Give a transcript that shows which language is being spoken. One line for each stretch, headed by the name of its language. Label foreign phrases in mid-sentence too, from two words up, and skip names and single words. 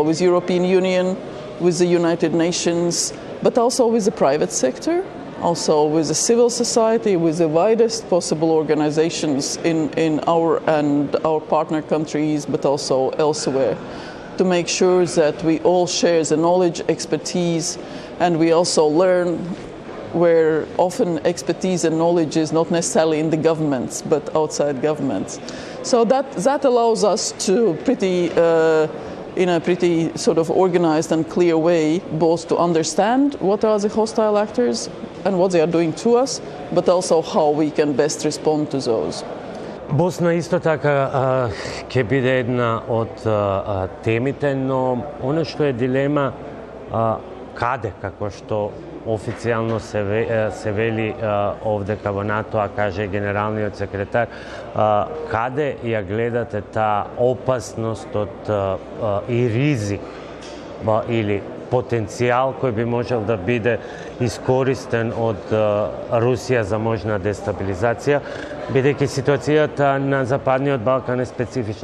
English: So with European Union, with the United Nations, but also with the private sector, also with the civil society, with the widest possible organizations in our and our partner countries, but also elsewhere, to make sure that we all share the knowledge, expertise, and we also learn where often expertise and knowledge is not necessarily in the governments, but outside governments. So that allows us to in a pretty sort of organized and clear way, both to understand what are the hostile actors and what they are doing to us, but also how we can best respond to those.
Macedonian: Босна исто така ќе биде една од темите, но оно што е дилема каде, како што официјално се вели овдека во НАТО, а каже генералниот секретар, каде ја гледате таа опасност од и ризик или потенцијал кој би можел да биде искористен од Русија за можна дестабилизација, бидејќи ситуацијата на Западниот Балкан е специфична.